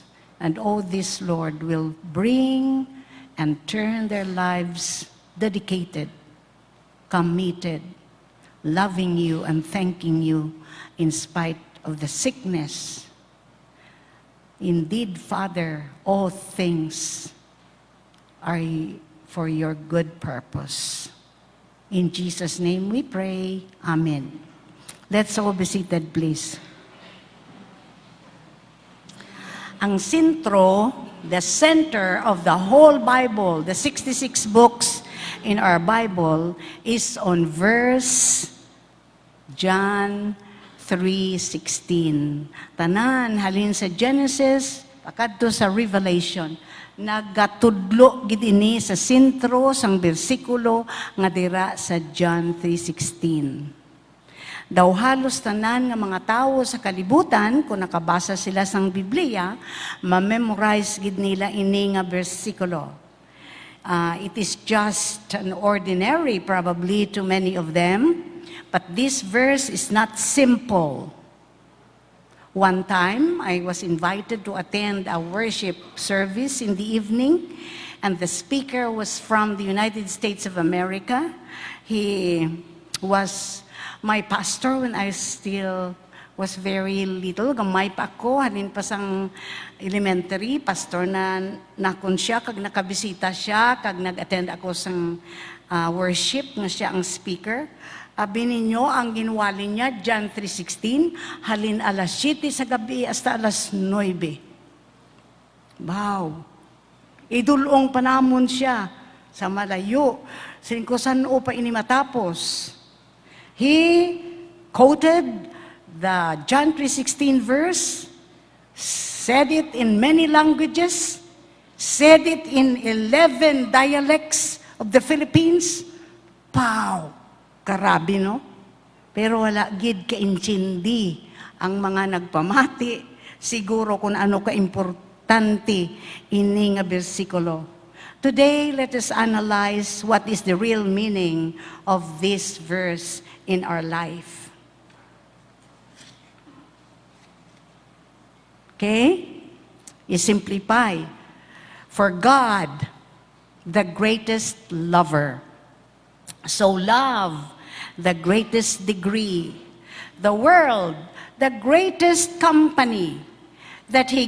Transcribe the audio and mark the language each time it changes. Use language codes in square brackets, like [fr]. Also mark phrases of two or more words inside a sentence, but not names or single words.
[en] And all this, Lord, will bring and turn their lives dedicated, committed, loving you and thanking you in spite of the sickness. Indeed, Father, all things are for your good purpose. In Jesus' name we pray. Amen. Let's all be seated, please. [hil] Ang sentro, [en] the center of the whole Bible, the 66 books in our Bible, is on verse John 3:16. [hil] Tanan, halin sa Genesis, pakadto sa Revelation, nagatudlo gid ini sa sentro sang bersikulo nga dira sa John 3:16. Daw halos tanan nga mga tao sa kalibutan, kung nakabasa sila sang Biblia, ma-memorize gid nila ini nga bersikulo. [en] It is just an ordinary, probably to many of them, but this verse is not simple. One time, I was invited to attend a worship service in the evening, and the speaker was from the United States of America. He was my pastor when I still was very little. [hil] Gamay pa ako, halin pa sang elementary, pastor na nakon siya, kag nakabisita siya, kag nag-attend ako sang worship nga siya ang speaker. Abi ninyo, ang ginwali niya, John 3:16, halin alas 7 sa gabi hasta alas 9. Wow! Idulong panamon siya sa malayo. Sinkusan pa ini matapos. [en] He quoted the John 3:16 verse, said it in many languages, said it in 11 dialects of the Philippines. [hil] Wow! Karabi, no? Pero wala gid kaintindi ang mga nagpamati siguro kung ano ka-importante ini nga bersikulo. [en] Today, let us analyze what is the real meaning of this verse in our life. Okay? You simplify. For God, the greatest lover, so love the greatest degree, the world, the greatest company, that He